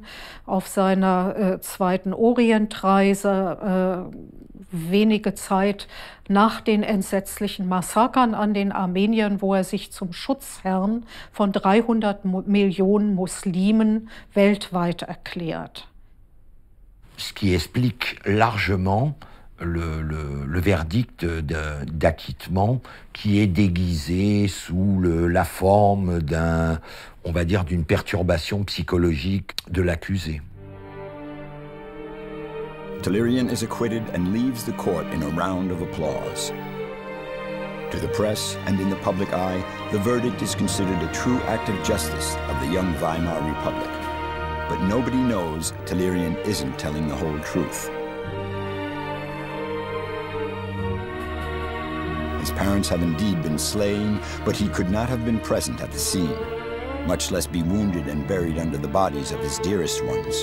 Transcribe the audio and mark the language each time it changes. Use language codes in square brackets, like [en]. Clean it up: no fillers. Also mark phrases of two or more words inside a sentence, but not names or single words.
[de] Auf seiner zweiten Orientreise, wenige Zeit nach den entsetzlichen Massakern an den Armeniern, wo er sich zum Schutzherrn von 300 Millionen Muslimen weltweit erklärt. [fr] Ce qui explique largement le verdict d'acquittement qui est déguisé sous la forme on va dire, d'une perturbation psychologique de l'accusé. [en] Tehlirian is acquitted and leaves the court in a round of applause. To the press and in the public eye, the verdict is considered a true act of justice of the young Weimar Republic. But nobody knows Tehlirian isn't telling the whole truth. His parents have indeed been slain, but he could not have been present at the scene, much less be wounded and buried under the bodies of his dearest ones.